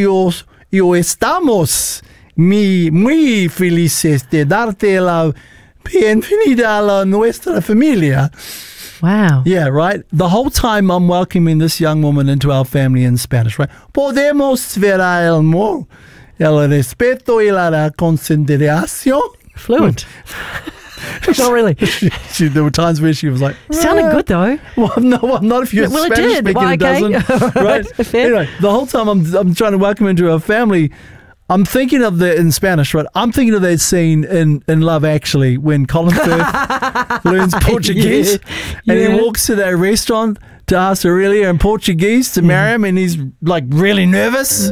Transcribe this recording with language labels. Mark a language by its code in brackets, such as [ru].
[es] Yo estamos muy felices de darte la bienvenida a nuestra familia. [en] Wow. Yeah, right? The whole time I'm welcoming this young woman into our family in Spanish, right? [es] Podemos ver el amor, el respeto y la reconciliación. [en] Fluent. Not really. There were times where she was like, sounded good though. Well, not if you're Spanish speaking. Well, it did. Well, okay. Dozen, right? Anyway, the whole time I'm trying to welcome into her family, I'm thinking of that in Spanish, right? I'm thinking of that scene in Love Actually when Colin Firth learns Portuguese and he walks to that restaurant to ask Aurelia in Portuguese to marry him, and he's like really nervous.